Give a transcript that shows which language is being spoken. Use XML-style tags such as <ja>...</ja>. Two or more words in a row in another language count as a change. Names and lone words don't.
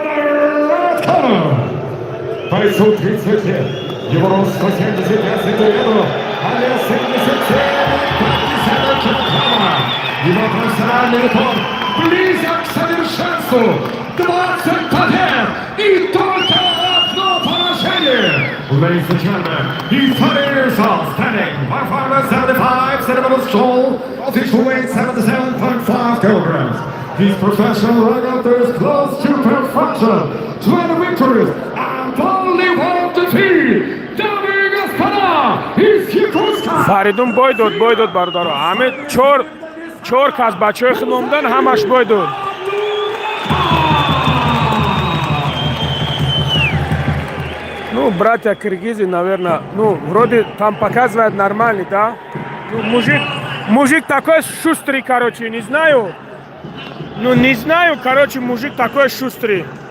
<ru>Бойцу 30 лет, его рост 175 сантиметров, а вес 77,5 килограмма. Его профессиональный рекорд близок к совершенству. 20 побед и только одно поражение.</ru> <en>Ladies and gentlemen, he's 20 years old, standing 175 centimeters tall, official weight 77.5 kilograms. His professional record is close to perfection. 20 victories and only one defeat.</en> <ru>Дамы и господа, из Якутска.</ru> <tg>Фаридун бой дод бародаро. Ҳаме чор кас бачаҳои худ номдан ҳамаш бой дод.</tg> <ru>Ну, братья киргизы, наверное, ну, вроде там показывает нормальный, да? Ну, мужик такой шустрый, короче, не знаю. Ну, не знаю, короче, мужик такой шустрый.</ru>